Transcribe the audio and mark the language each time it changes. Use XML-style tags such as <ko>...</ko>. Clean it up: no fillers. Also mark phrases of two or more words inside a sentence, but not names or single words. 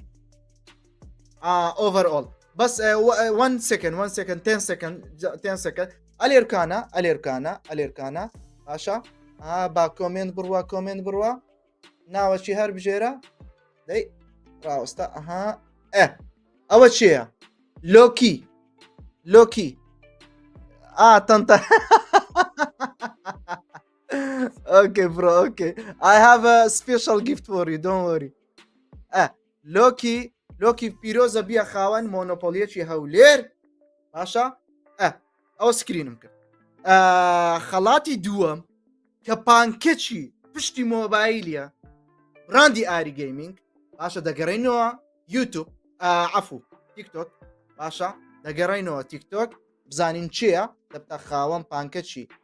<ckb>ئۆڤەرئۆڵ بەس 1 سکند 10 سکند ئەلێرکانە باشە با کۆمنت بڕوە ناوەچی هەر بژێرە دەی ڕاوەستە ئەوە چییە لۆکی تەنتە</ckb> <en>Okay bro, okay. I have a special gift for you, don't worry.</en> <ckb>لۆکی پیرۆزە بیە خاوەن مۆنۆپۆلیەکی هەولێر باشە ئەو سکرینم کرد خەڵاتی دووەم کە پانکەچی پشتی مۆبایلیە براندی ئاری گەیمینگ باشە دەگەڕێنەوە یوتیوب عەفو تیکتۆک باشە دەگەڕێنەوە تیکتۆک بزانین چییە دەبتە خاوەن پانکەچی</ckb>